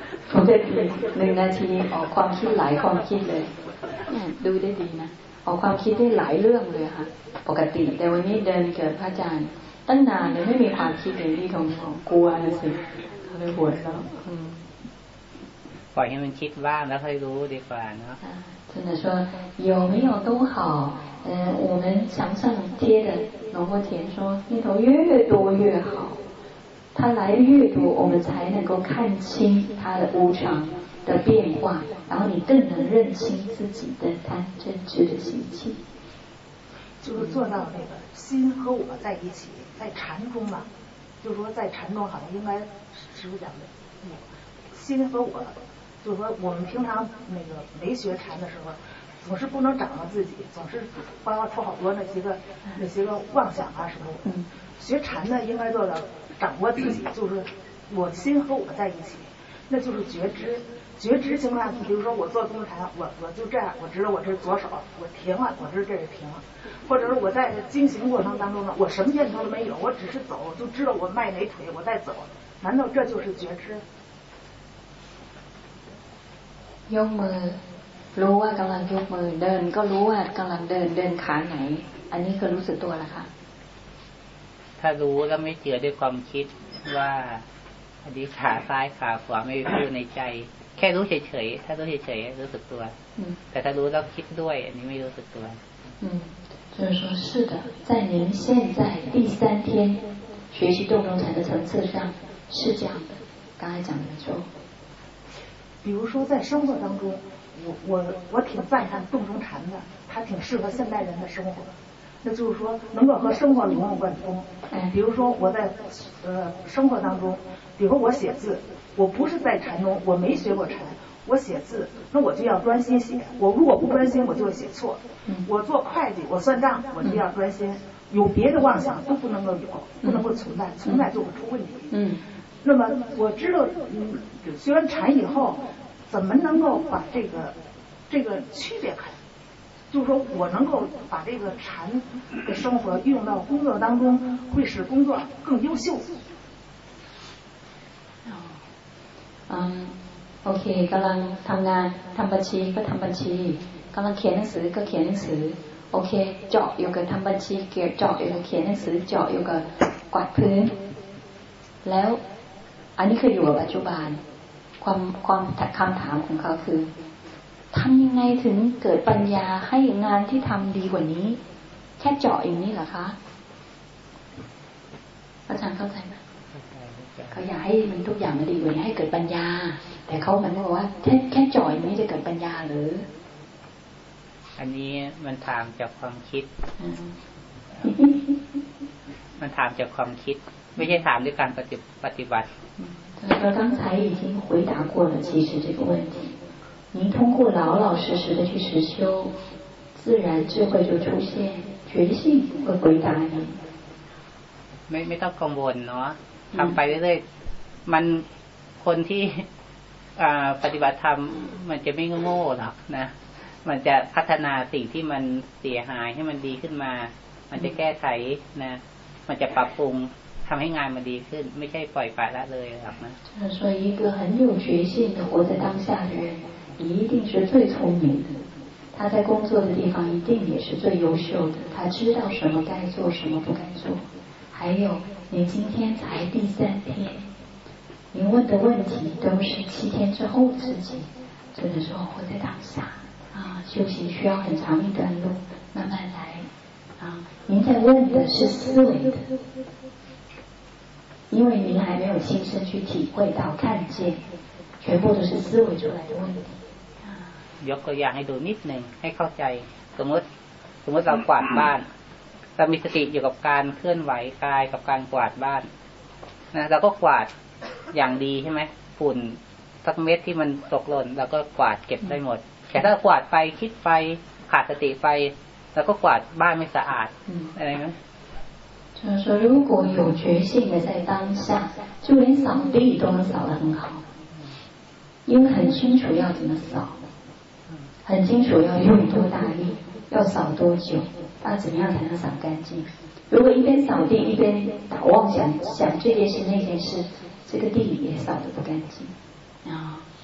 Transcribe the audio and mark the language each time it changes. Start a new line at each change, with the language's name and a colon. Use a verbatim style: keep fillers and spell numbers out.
Thai: ผมได้ดีหนึ่งนาทีออกความคิดหลายความคิดเลยดูได้ดีนะออกความคิดได้หลายเรื่องเลยค่ะปกติแต่วันนี้เดินเกิดพระอาจารย์ตั้งนานเลยไม่มีความคิดเลยที่ทงของกลัวนะสิเขาเลยปวดแล้ว ปล่อยให้มันคิดบ้างแล้วค่อยรู้ดีกว่าเนาะ
Chinese: 真的说有没有都好嗯我们墙上贴的龙婆田说念头越多越好它来越多，我们才能够看清它的无常的变化，然后你更能认清自己的贪嗔痴的习气。就是做到那个心和我在一起，在禅中嘛，就是说在禅中好像应该师父讲的，嗯，心和我，就是说我们平常那个没学禅的时候，总是不能掌握自己，总是包括出好多那些个那些个妄想啊什么的。嗯，学禅呢，应该做到。掌握自己就是我心和我在一起，那就是觉知。觉知情况下，比如说我做功禅，我我就这样，我知道我这是左手，我停了，我知道这是停了。或者是我在经行过程当中呢，我什么念头都没有，我只是走，就知道我迈哪腿，我在走。难道这就是觉知？
Thai: ยกมือรู้ว่ากำลังยกมือเดินก็รู้ว่ากำลังเดินเดินขาไหนอันนี้คือรู้สึกตัวแล้วค่ะ ถ้ารู้แล้วไม่เจือด้วยความคิดว่าอันนี้ขาซ้ายขาขวาไม่รู้ในใจแค่รู้เฉยๆถ้ารู้เฉยๆรู้สึกตัวแต่ถ้ารู้แล้วคิดด้วยอันนี้ไม่รู้สึกตัว
Chinese: 嗯就是说是的在您现在第三天学习洞中禅的层次上是这样的刚才讲的没错比如说在生活当中我我我挺赞叹洞中禅的它挺适合现代人的生活那就是说，能够和生活融会贯通。比如说我在呃生活当中，比如我写字，我不是在禅中，我没学过禅，我写字，那我就要专心写。我如果不专心，我就写错。我做会计，我算账，我就要专心。有别的妄想都不能够有，不能够存在，存在就会出问题。嗯。那么我知道，嗯，学完禅以后，怎么能够把这个这个区别开？就是说我能够把这个禅的生活运用到工作当中，会使工作更优秀。
Thai: 嗯，โอเคกำลังทำงานทำบัญชีก็ทำบัญชีกำลังเขียนหนังสือก็เขียนหนังสือโอเคเจาะอยู่กับทำบัญชีเกี่ยวเจาะอยู่กับเขียนหนังสือเจาะอยู่กับกวาดพื้นแล้วอันนี้คืออยู่กับปัจจุบันความความคำถามของเขาคือทำยังไงถึงเกิดปัญญาให้งานที่ทำดีกว่านี้แค่เจาะอย่างนี้เหรอคะ อาจารย์เข้าใจไหมเขาอยากให้มันทุกอย่างมันดีกว่านี้ให้เกิดปัญญาแต่เขาหมายความว่าแค่แค่เจาะอย่างนี้จะเกิดปัญญาหรือ อันนี้มันถามจากความคิด มันถามจากความคิดไม่ใช่ถามด้วยการปฏิบัติ เรา
Chinese: 刚才已经回答过了其实这个问题您通过老老实实的去实修，自然智慧就出现，觉性会回答您。
Thai: ไม่ไม่ต้องกังวลเนาะทำไปเรื่อยๆมันคนที่ปฏิบัติธรรมมันจะไม่โง่หรอกนะมันจะพัฒนาสิ่งที่มันเสียหายให้มันดีขึ้นมา มันจะแก้ไขนะมันจะปรับปรุงทำให้งานมันดีขึ้นไม่ใช่ปล่อยปละละเลยหรอกนะ
Chinese: 所以一个很有决心的活在当下的人一定是最聪明的他在工作的地方一定也是最优秀的他知道什么该做什么不该做还有您今天才第三天您问的问题都是七天之后的事情真的是活在当下啊修行需要很长一段路慢慢来啊您在问的是思维的因为您还没有亲身去体会到看见全部都是思维出来的问题
Thai: ยกตัวอย่างให้ดูนิดนึงให้เข้าใจสมมติสมมติเรากวาดบ้านเรามีสติอยู่กับการเคลื่อนไหวกายกับการกวาดบ้านนะเราก็กวาดอย่างดีใช่ไหมฝุ่นสักเม็ดที่มันตกหล่นเราก็กวาดเก็บได้หมดแต่ถ้ากวาดไปคิดไปขาดสติไปเราก็กวาดบ้านไม่สะอาดอะไรนะ
Chinese: 就是说如果有决心的在当下就连扫地都能扫得很好因为很清楚要怎么扫很清楚要用多大力要扫多久要怎么样才能扫干净如果一边扫地一边打妄想想这件事那件事这个地也扫得不干净啊、